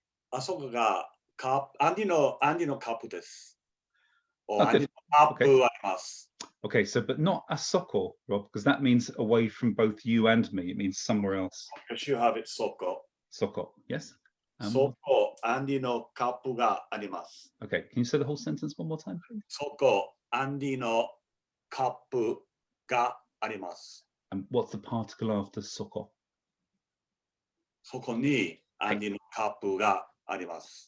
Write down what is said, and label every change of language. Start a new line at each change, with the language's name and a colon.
Japanese: あそこがアンディのカップです。
English: Oh,
Japanese: アンディ
English: good.
Japanese: のカップあります。
English: Okay, so but not a soko, Rob, because that means away from both you and me. It means somewhere else. Because you have it そこ。 Soko, yes.
Japanese: そこ、アンディのカップがあります。
English: Okay, can you say the whole sentence one more time, please?
Japanese: そこ、アンディのカップがあります。
English: And what's the particle after soko?
Japanese: そこにアンディのカップがあります。